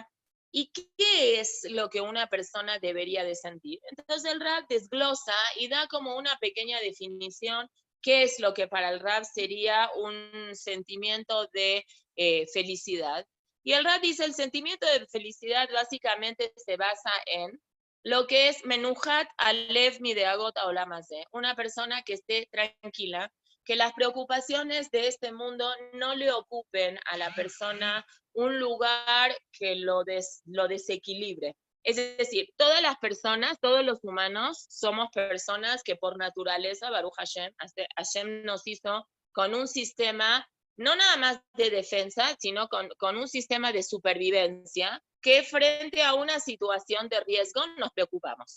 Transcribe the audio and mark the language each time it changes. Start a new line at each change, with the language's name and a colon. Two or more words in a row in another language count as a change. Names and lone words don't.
Spanish: ¿Y qué es lo que una persona debería de sentir? Entonces el Rab desglosa y da como una pequeña definición qué es lo que para el Rab sería un sentimiento de felicidad. Y el Rab dice, el sentimiento de felicidad básicamente se basa en lo que es
Hebrew: מנוחת הלב מדאגות העולם הזה,
Spanish: una persona que esté tranquila, que las preocupaciones de este mundo no le ocupen a la persona un lugar que lo desequilibre. Es decir, todas las personas, todos los humanos, somos personas que por naturaleza,
Hebrew: ברוך השם,
Spanish: Hashem nos hizo con un sistema, no nada más de defensa, sino con un sistema de supervivencia, que frente a una situación de riesgo nos preocupamos.